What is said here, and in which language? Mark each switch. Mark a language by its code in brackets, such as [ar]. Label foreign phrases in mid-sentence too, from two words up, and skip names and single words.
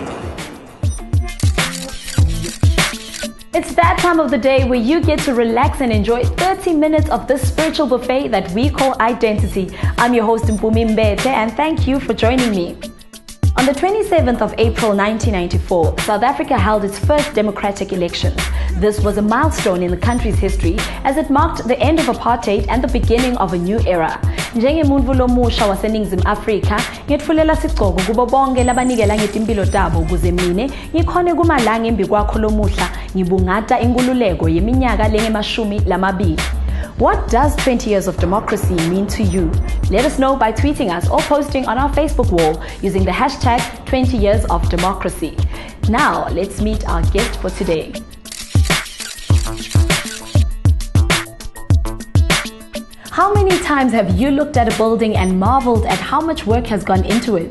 [en] It's that time of the day where you get to relax and enjoy 30 minutes of this spiritual buffet that we call i-Dentity. I'm your host Mpumi Mbethe, and thank you for joining me. On the 27th of April 1994, South Africa held its first democratic elections. This was a milestone in the country's history as it marked the end of apartheid and the beginning of a new era. [ss] Njengemuntfu lomusha waseNingizimu Afrika, ngiyetfulela sigqoko kubo bonke labanikela ngetimpilo tabo ukuze mine ngikhone kumalanga embi kwakho lomuhla ngibungata inkululeko yeminyaka lengemashumi lamabili. [en] What does 20 years of democracy mean to you? Let us know by tweeting us or posting on our Facebook wall using the hashtag 20 years of democracy. Now, let's meet our guest for today. How many times have you looked at a building and marveled at how much work has gone into it?